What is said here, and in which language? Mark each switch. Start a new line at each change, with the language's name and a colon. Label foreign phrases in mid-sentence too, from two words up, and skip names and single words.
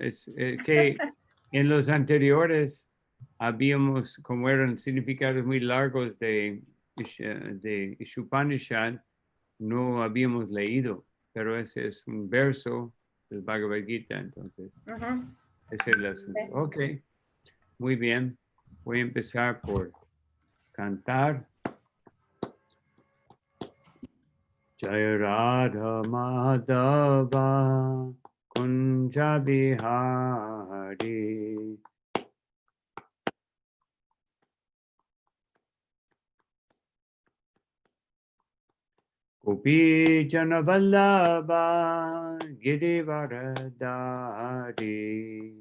Spanish: Es que en los anteriores habíamos, como eran significados muy largos de Ishupanishad, no habíamos leído, pero ese es un verso del Bhagavad Gita, entonces. Ese es el asunto. Ok, muy bien. Voy a empezar por cantar.
Sanskrit: Jaya Radha Madhava Kunja Bihari Gopi Jana Vallabha Girivaradari